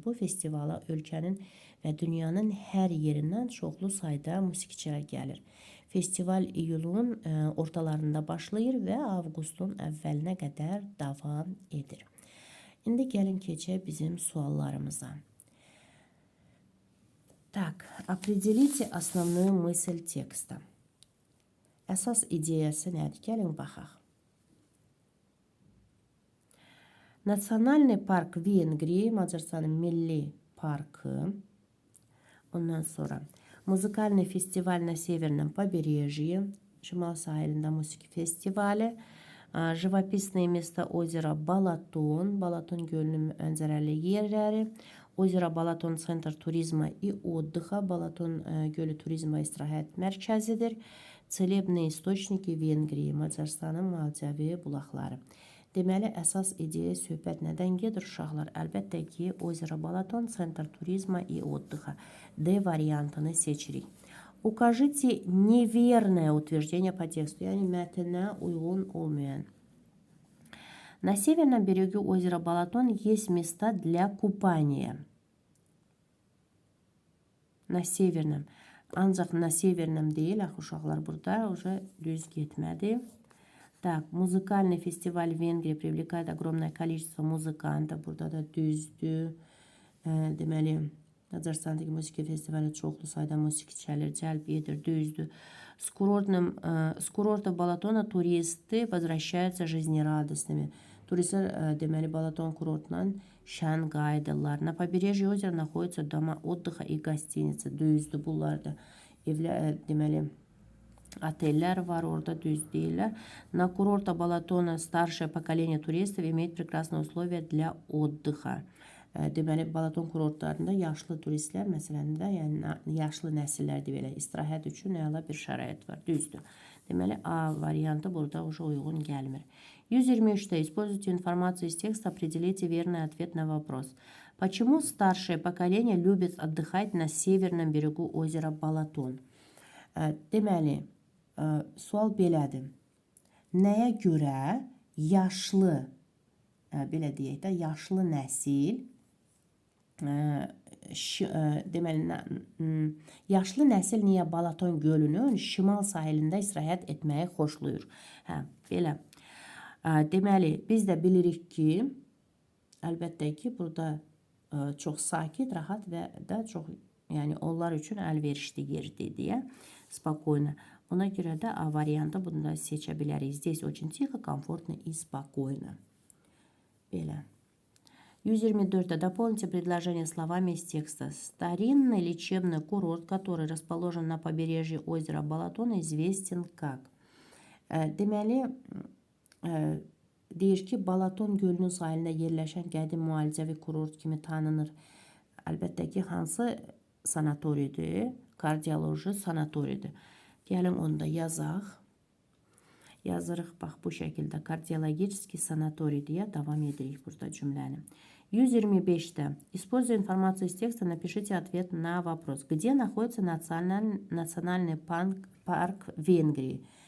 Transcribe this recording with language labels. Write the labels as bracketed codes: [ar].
[az] Bu festivala ölkənin və dünyanın hər yerindən çoxlu sayda musiqiçilər gəlir. Festival iyulun ortalarında başlayır və avqustun əvvəlinə qədər davam edir. İndi gəlin keçək bizim suallarımıza. [ru] Определите основную мысль текста. [az] Əsas ideyası nədir? Gəlin baxaq. [ru] Nasionalный park Венгрии, [az] Macarıstanın milli parkı. Ondan sonra [ru] музыкальный фестиваль на Северном побережье, [az] Şimal sahilində musiqi festivali. [ru] Живописное место озера Balaton. [az] Balaton gölünün mənzərəli yerləri. [ru] Озеро Balaton Center turizma и отдыха. [az] Balaton gölü turizm və istirahət mərkəzidir. [ru] Целебные источники Vengriya. [az] Macarıstanın müalicəvi bulaqları. Deməli, əsas ideya söhbət nədən gedir uşaqlar? Əlbəttə ki, [ru] озеро Balaton Center turizma и отдыха. [az] D variantını seçirik. [ru] Укажите неверное утверждение по тексту, [az] yəni mətnə uyğun olmayan. [ru] На северном берегу озера Балатон есть места для купания. На северном. [az] Ancaq [ru] на северном [az] deyil, axı uşaqlar burada уже düz getmədi. [ru] Так, музыкальный фестиваль в Венгрии привлекает огромное количество музыкантов. [az] Burada da düzdür. Deməli, Macaristandakı musiqi festivali çoxlu sayda musiqiçiləri cəlb edir, düzdür. [ru] С курорта Балатона туристы возвращаются жизнерадостными. [az] Turistlər deməli Balaton kurortundan şən qayıdırlar. [ru] На побережье озера находятся дома отдыха и гостиницы. [az] Düzdür, bunlar da evlər, deməli otellər var orada, düz deyirlər. [ru] На курорта Балатона старшее поколение туристов имеет прекрасные условия для отдыха. [az] Deməli, Balaton kurortlarında yaşlı turistlər, məsələn də, yəni yaşlı nəsillərdir belə, istirahət üçün əla bir şərait var, düzdür. Deməli, A variantı burada уже uyğun gəlmir. [ru] 123-də используйте информацию из текста, определите верный ответ на вопрос. Почему старшее поколение любит отдыхать на северном берегу озера Балатон? [az] Deməli, sual belədir. Nəyə görə yaşlı, belə deyək də, yaşlı nəsil, deməli, yaşlı nəsil niyə Balaton gölünün şimal sahilində istirahət etməyi xoşlayır? Belə. Deməli, biz də bilirik ki, əlbəttə ki, burada çox sakit, rahat və də çox, yəni onlar üçün əlverişli yerdir deyə, [ru] spokojno. [az] Ona görə də A variantı bunda seçə bilərik. [ru] Здесь очень тихо, комфортно и спокойно. [az] Belə. 124. [ru] Дополните предложение словами из текста. Старинный лечебный курорт, который расположен на побережье озера Балатона, известен как. [az] Deməli, deyir ki, Balaton gölünün sahilində yerləşən qədim müalicəvi kurort kimi tanınır. Əlbəttə ki, hansı sanatoriyadır? Kardioloji sanatoriyadır. Gəlin onu da yazaq. Yazırıq, bax, bu şəkildə. Kardiologiski sanatoriy deyə davam edirik burada cümləni. 125-də. [ru] Используя информацию из текста, напишите ответ на вопрос. Где находится национальный парк Венгрии?